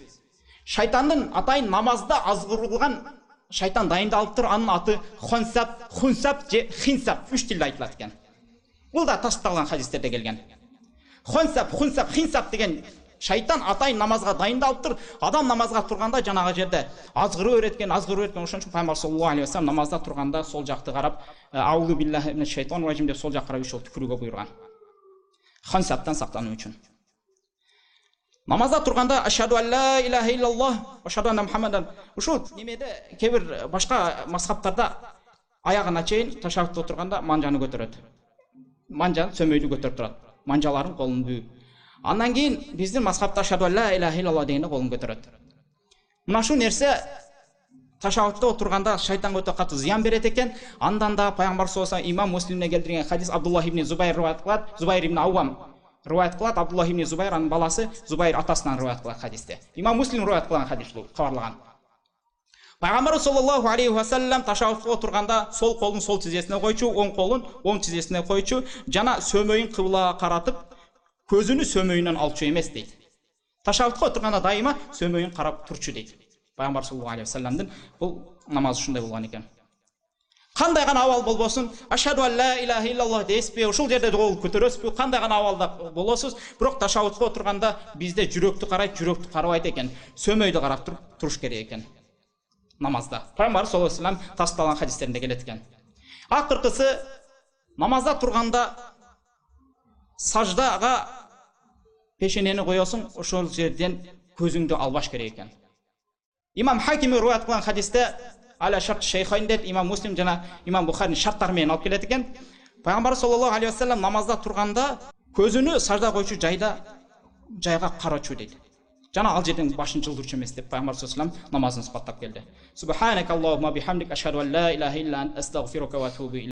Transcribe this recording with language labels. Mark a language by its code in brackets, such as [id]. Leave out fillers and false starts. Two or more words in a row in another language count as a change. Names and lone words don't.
[ky] Шайтандын атайын намазда азгырылган шайтан дайындалыптыр, анын аты хунсап, хунсап же хинсап 3 тилде айтылат экен. Бул да тастыкталган хадистерде келген. Хунсап, хунсап, хинсап деген шайтан атайын намазга дайындалыптыр. Адам намазга турганда жанагы жерде азгырып өреткен. Ошон үчүн Пайгамбар [ar] صلى الله عليه وسلم [ky] намазда турганда сол жакты карап, [ar] أعوذ بالله من الشيطان الرجيم [ky] деп сол жакка карап 3 жолу түкүрүүгө буйруган. Хунсаптан сактануу үчүн. Намазда турганда [ar] أشهد أن لا إله إلا الله وأشهد أن محمدا [ky] ушул немеде кебир башка мазхабтарда аягына чейин ташаххудта отурганда манжаны көтөрөт. Манжаны сөмөйдү көтөрүп турат. Манжаларын колун бүү. Андан кийин биздин мазхабта [ar] أشهد أن لا إله إلا الله [ky] дегенде колун көтөрөт. Мына шу нерсе ташаххудта отурганда шайтанга өтө катуу зыян берет экен. Андан да Пайгамбар [ar] صلى الله عليه وسلم [ky] Имам Муслимде келтирген хадис Абдуллах ибн Зубайр риваят кылат. Зубайр ибн Аввам риваят кылат. Абдуллах ибн Зубайр анын баласы Зубайр атасынан риваят кылат хадисте. Имам Муслим риваят кылган хадис бул, кабарлаган. Пайгамбар [ar] صلى الله عليه وسلم [ky] ташаххудта отурганда сол колун сол тизесине койчу, оң колун оң тизесине койчу, жана сөмөйүн кыблага каратып, көзүнү сөмөйүнөн алчу эмес дейт. Ташаххудта отурганда дайыма сөмөйүн карап турчу дейт. Пайгамбар [ar] صلى الله عليه وسلم [ky] бул намаз ушундай болгон экен. Кандай гана абал болбосун, [ar] أشهد أن لا إله إلا الله [ky] дейсизби, ушул жерде кол көтөрөсүзбү, кандай гана абалда болосуз, бирок ташаххудта отурганда бизде жүрөктү карайт, жүрөктү карабайт экен. Сөмөйдү карап туруш керек экен. Намазда. Пайгамбар [ar] صلى الله عليه وسلم [ky] тасталган хадистеринде келет экен. Акыркысы намазда турганда саждага пешенени коесуң, ошол жерден көзүңдү албаш керек экен. Имам Хаким риваят кылган хадисте [ar] على شرط الشيخين [ky] дейт, Имам Муслим жана Имам Бухари шарттары менен алып келет экен. Пайгамбар [ar] صلى الله عليه وسلم [ky] намазда турганда көзүнү сажда койчу жайга карачу дейт. Жана ал жерден башын жылдырчу эмес деп Пайгамбар [ar] صلى الله عليه وسلم [ky] намазын сыпаттап келди. [ar] سبحانك اللهم وبحمدك أشهد أن لا إله إلا أنت أستغفرك وأتوب